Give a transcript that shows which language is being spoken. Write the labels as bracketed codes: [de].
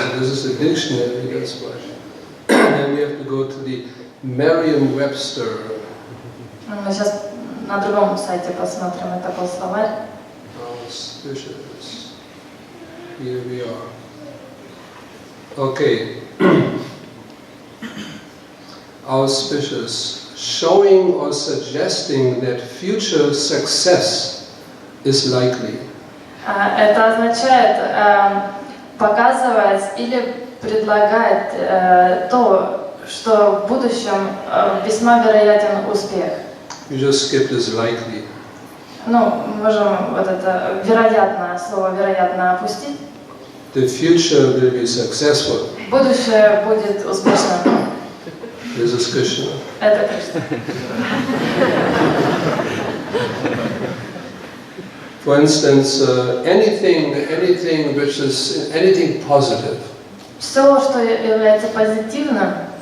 [en] This is a dictionary, that's why. Then we have to go to the Merriam-Webster. [ru] Мы сейчас на другом сайте посмотрим, это был словарь. [en] Auspicious. Here we are. Okay. Auspicious. Showing or suggesting that future success is likely. [ru] Это означает показывать или предлагать то, что в будущем весьма вероятен успех. [en] You just skip this likely. [ru] Ну, можем вот это вероятно, слово вероятно опустить. [en] The future will be successful. [ru] Будущее будет успешным. [en] This is Krishna. [ru] Это Кришна. [en] For instance, anything which is anything positive. [ru] Все, что является позитивным,